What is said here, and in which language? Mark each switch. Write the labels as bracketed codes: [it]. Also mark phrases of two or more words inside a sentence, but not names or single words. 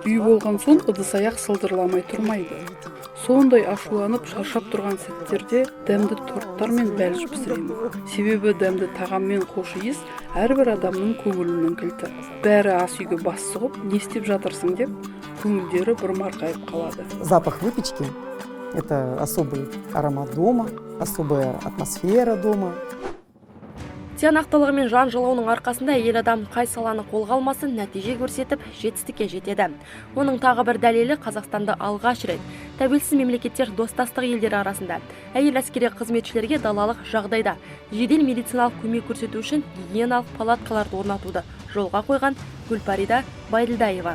[kk] үй болған соң ыдыс аяқ сылдырламай тұрмайды. Сондай ашуланып шаршап тұрған сәттерде дәмді торттар мен бәліш пісіремін. Себебі дәмді тағам мен хош иіс әрбір адамның көңілінің кілті. Бәрі ас үйге бас сұғып, не істеп жатырсың деп, көңілдері бір марқайып қалады. [ru] Запах выпечки – это особый аромат дома, особая атмосфера дома. [kk] Тиянақтылығы мен жан жылауының арқасында әйел адам қай саланы қолға алмасын нәтиже көрсетіп, жетістікке жетеді. Оның тағы бір дәлелі Қазақстанды алғаш рет тәуелсіз мемлекеттер достастық елдері арасында әйел әскери қызметшілерге далалық жағдайда жедел медициналық көмек көрсету үшін гигиеналық палаткаларды орнатуды жолға қойған Гүлпарида Байділдаева.